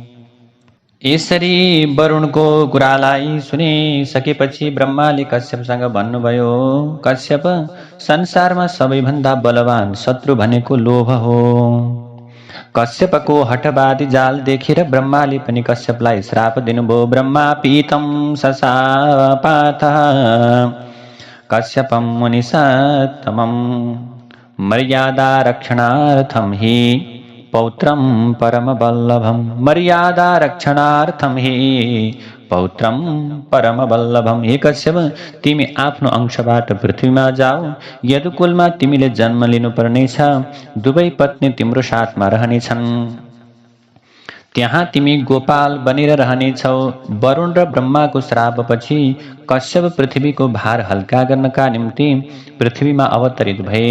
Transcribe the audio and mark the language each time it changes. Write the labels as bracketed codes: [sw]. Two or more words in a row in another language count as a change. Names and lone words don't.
[ne] यसरी वरुणको कुरालाई सुनिसकेपछि ब्रह्माले कश्यपसँग भन्नुभयो, कश्यप, संसारमा सबैभन्दा बलवान शत्रु भनेको लोभ हो। कश्यपको हठवादी जाल देखेर ब्रह्माले पनि कश्यपलाई श्राप दिनुभयो। [sa] ब्रह्मा पीतं सशापाथ कश्यपं मुनिसत्तमं मर्यादा रक्षणार्थं हि पौत्रं परमवल्लभं। मर्यादा रक्षणार्थं हि पौत्रं परमवल्लभं। [ne] हे कश्यप, तिमी आफ्नो अंशबाट पृथ्वीमा जाऊ। यदुकुलमा तिमीले जन्म लिनुपर्नेछ। दुवै पत्नी तिम्रो साथमा रहनेछन्। त्यहाँ तिमी गोपाल बनेर रहनेछौ। वरुण र ब्रह्माको श्रापपछि कश्यप पृथ्वीको भार हल्का गर्नका निम्ति पृथ्वीमा अवतरित भए।